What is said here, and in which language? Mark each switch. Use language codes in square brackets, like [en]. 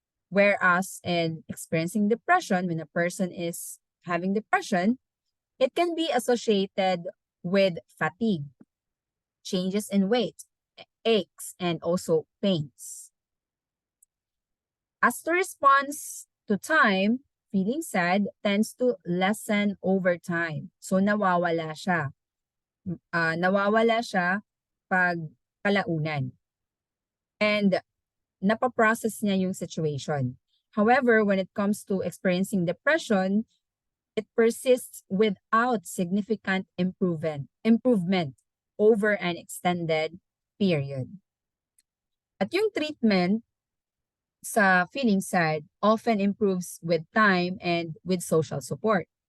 [en] Whereas in experiencing depression, when a person is having depression, it can be associated with fatigue, changes in weight, aches, and also pains. As the response to time, feeling sad tends to lessen over time. [tl] So nawawala siya. Nawawala siya pag kalaunan. And napaprocess niya yung situation. [en] However, when it comes to experiencing depression, it persists without significant improvement over an extended period. [tl] At yung [en] treatment sa feeling sad often improves with time and with social support.